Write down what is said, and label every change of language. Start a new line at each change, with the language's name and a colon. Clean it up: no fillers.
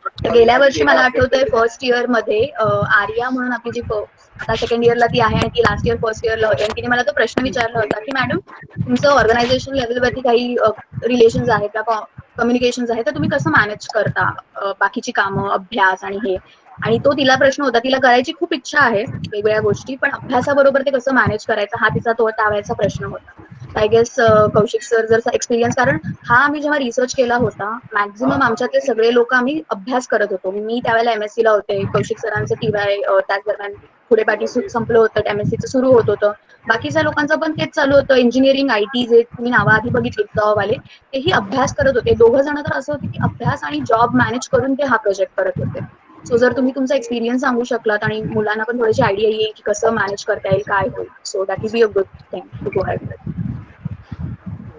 Marathi: तर गेल्या वर्षी मला आठवतंय फर्स्ट इयर मध्ये आर्या म्हणून आपली जी आता सेकंड इयरला ती आहे आणि ती लास्ट इयर फर्स्ट इयरला होती, आणि तिने मला तो प्रश्न विचारला होता की मॅडम तुमचं ऑर्गनायझेशन लेवलवरती काही रिलेशन्स आहेत का, कम्युनिकेशन आहे, तर तुम्ही कसं मॅनेज करता बाकीची कामं, अभ्यास आणि हे. आणि तो तिला प्रश्न होता, तिला करायची खूप इच्छा आहे वेगवेगळ्या गोष्टी, पण अभ्यासाबरोबर ते कसं मॅनेज करायचं हा तिचा तो त्यावेळेचा प्रश्न होता.
English: I guess
Marathi: कौशिक सर जर एक्सपिरियन्स, कारण हा आम्ही जेव्हा रिसर्च केला होता मॅक्झिमम आमच्यातले सगळे लोक आम्ही अभ्यास करत होतो. मी त्यावेळेला MSc ला होते, कौशिक सरांचं TY त्याच दरम्यान पुढे पाठी संपलं होतं, MSc सुरू होत होतं. बाकीच्या लोकांचं पण तेच चालू होतं, इंजिनिअरिंग, IT जे तुम्ही नावं आधी बघितली जॉबवाले तेही अभ्यास करत होते. दोघं जण तर असं होते की अभ्यास आणि जॉब मॅनेज करून ते हा प्रोजेक्ट करत होते. सो जर तुम्ही तुमचा एक्सपिरियन्स सांगू शकलात आणि मुलांना पण थोडीशी आयडिया येईल की कसं मॅनेज करता येईल, काय होईल,
English: So that will be a good thing to go ahead with.